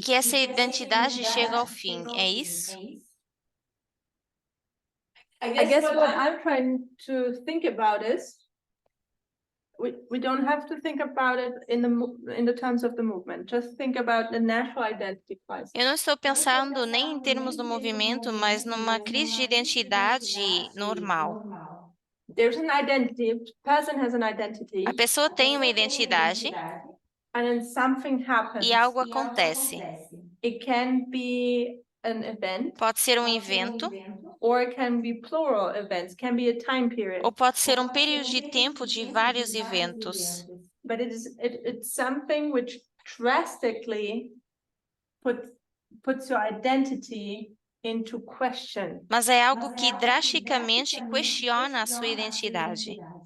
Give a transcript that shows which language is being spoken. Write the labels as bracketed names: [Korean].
[Portuguese] que essa identidade chega ao fim, é isso? [English] I guess what I'm trying to think about is we don't have to think about it in the terms of the movement. Just think about the national identity crisis. [Portuguese] Eu não estou pensando nem em termos do movimento, mas numa crise de identidade normal. [English] There's an identity, a person has an identity, [Portuguese] A pessoa tem uma identidade [English] and then something happens. [Portuguese] e algo acontece. [English] It can be an event, [Portuguese] Pode ser um evento [English] or it can be plural events, can be a time period. [Portuguese] ou pode ser um período de tempo de vários eventos. [English] But it's something which drastically puts your identity into question, [Portuguese] Mas é algo que drasticamente questiona a sua identidade.